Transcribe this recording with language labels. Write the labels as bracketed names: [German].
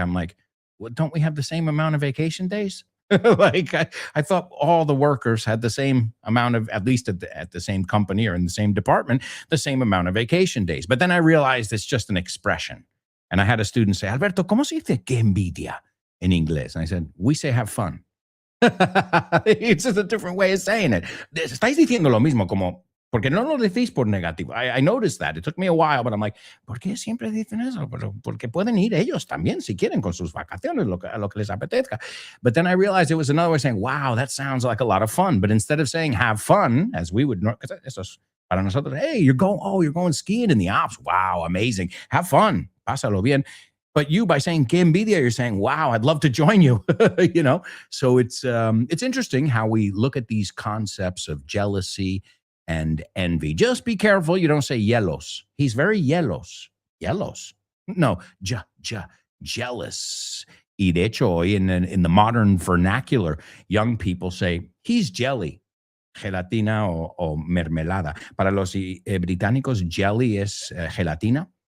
[English] I'm like, well, don't we have the same amount of vacation days? Like I thought all the workers had the same amount of, at least at the same company or in the same department, the same amount of vacation days. But then I realized it's just an expression. And I had a student say, Alberto, [Spanish] ¿cómo se dice que envidia [English] in English? And I said, we say have fun. It's just a different way of saying it. [Spanish] Estáis diciendo lo mismo, como, porque no lo decís por negativo. [English] I noticed that. It took me a while, but I'm like, [Spanish] ¿por qué siempre dicen eso? Porque pueden ir ellos también, si quieren, con sus vacaciones, a lo que les apetezca. [English] But then I realized it was another way of saying, wow, that sounds like a lot of fun. But instead of saying have fun, as we would, because [Spanish] eso es para nosotros, [English] hey, you're going skiing in the Alps. Wow, amazing. Have fun. [Spanish] Pásalo bien. [English] But you, by saying [Spanish] que envidia, [English] you're saying, wow, I'd love to join you, So it's interesting how we look at these concepts of jealousy and envy. Just be careful you don't say yelos. He's very yelos. Yelos. No, jealous. [Spanish] Y de hecho, hoy [English] in the modern vernacular, young people say, he's jelly. [Spanish] Gelatina o mermelada. Para los británicos, jelly es gelatina.